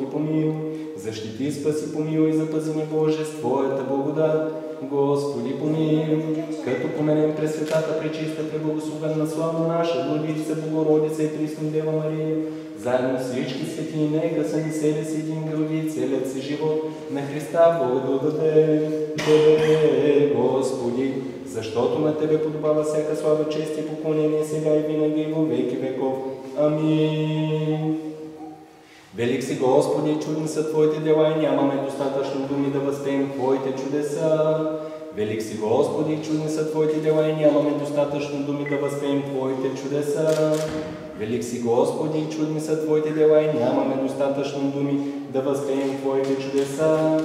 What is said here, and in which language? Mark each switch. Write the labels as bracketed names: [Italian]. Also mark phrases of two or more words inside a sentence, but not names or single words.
[Bulgarian] помилуй, защити, спаси, помилуй, запази ни Боже с Твоята благодат, Господи помилуй, като поменем пресветата, пречиста, преблагословена, славна наша, Владичица, Богородица и Пресна Дева Мария, заедно всички свети и нека са ни сели с един други, целият си живот на Христа Бога да даде, Господи, защото на Тебе подобава всяка слава, чест и поклонение сега и винаги и [Church Slavic] во веки веков. [Bulgarian] Амин. Велик си, Господи, и чудни са Твоите дела и нямаме достатъчно думи да възпеем Твоите чудеса. Велик си, Господи, и чудни са Твоите дела и нямаме достатъчно думи да възпеем Твоите чудеса. Велик си, Господи, и чудни са Твоите дела и нямаме достатъчно думи да възпеем Твоите чудеса.